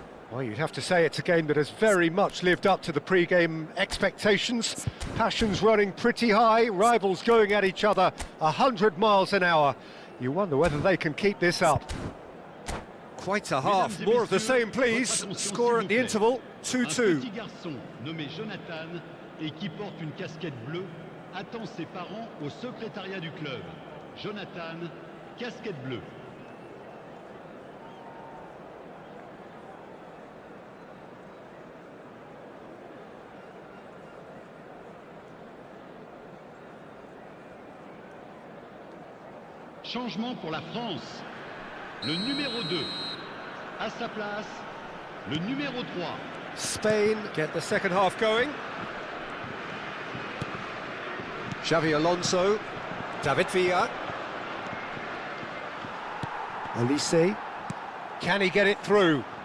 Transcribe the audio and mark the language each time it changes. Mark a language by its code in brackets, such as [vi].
[en] Well, you'd have to say it's a game that has very much lived up to the pre-game expectations. Passions running pretty high, rivals going at each other 100 miles an hour. You wonder whether they can keep this up. Quite a half, more of the same please. Score at the interval, 2-2. [fr] Un petit garçon nommé Jonathan et qui porte une casquette bleue attend ses parents au secrétariat du club. Jonathan, casquette bleue. Changement pour la France. Le numéro 2. À sa place, le numéro 3. [en] Spain get the second half going. Xavi Alonso. David Villa. Olise. Can he get it through?